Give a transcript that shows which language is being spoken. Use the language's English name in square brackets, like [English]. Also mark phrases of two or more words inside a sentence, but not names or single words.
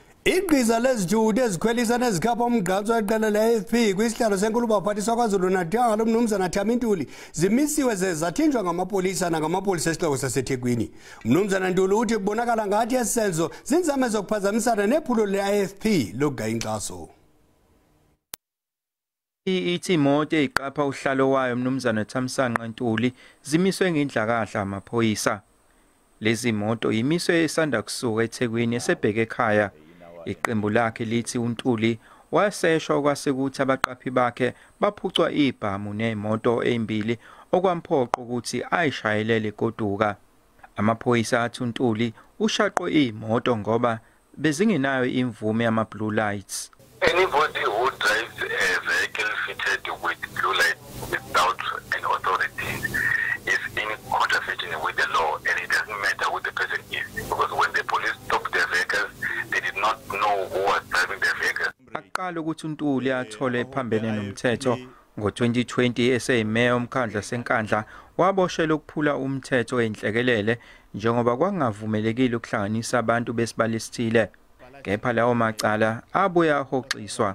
[Xhosa] Igqiza lezithuthi ezikhwelisa nezikhapha umgqatso weqela le-AFP kwisihlalo senkulu baphathiswa KwaZulu-Natal umnumzana Ntuli zimisiwe zathinjwa ngamapolisa nangamapolisa esixeko saseThekwini. Umnumzana Ntuli uthi kubonakala ngathi esi senzo zinzame zokuphazamisana nephulo le-AFP lokugaya inkxaso. [Zulu] Ithi imoto eyiqapha uhlalo wayo umnumzana Ntuli zimiswe ngendlakahla amaphoyisa. Lezi moto yimiswe esanda kusuka eThekwini esebheke ekhaya. Iqembu lakhe lithi uNtuli waseshwa kwasekuthi abaqaphi bakhe baphucwa ibhamu nemoto ezimbili okwamphoqa ukuthi ayishayelele goduka. Amaphoyisa athi uNtuli ushaqo imoto ngoba bezingenayo imvume yama [English] blue lights. Anybody who drives a vehicle fitted with blue light without an authority is in contravention with the law, and it doesn't matter who the person is, because when the police stopped their vehicles, they did not know who was driving their vehicle. [Zulu] Aqala ukuthi uNtuli athole phambene nomthetho ngo-2020 eseyimeya omkhandla senkandla waboshelwa ukuphula umthetho enhlekelele njengoba kwangavumelekile ukuhlanganisa abantu besibalo esithile. Kepha lawo macala abuya ahoxiswa.